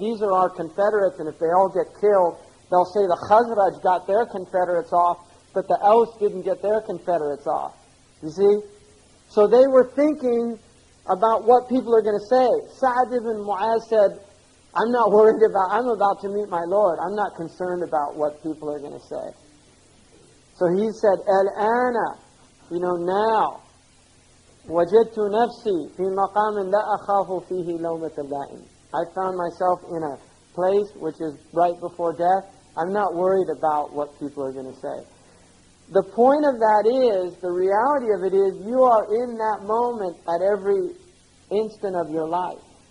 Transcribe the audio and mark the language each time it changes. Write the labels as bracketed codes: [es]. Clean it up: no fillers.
[en] These are our confederates, and if they all get killed, they'll say the Khazraj got their confederates off, but the Aus didn't get their confederates off. You see? So they were thinking about what people are going to say. Sa'd ibn Mu'az said, I'm not worried about, I'm about to meet my Lord. I'm not concerned about what people are going to say. So he said, Al-ana, now, [ar] وَجَدْتُ نَفْسِي فِي مَقَامٍ لَا أَخَافُ فِيهِ لَوْمَةَ اللَّائِمِ. [en] I found myself in a place which is right before death. I'm not worried about what people are going to say. The point of that is, the reality of it is, you are in that moment at every instant of your life.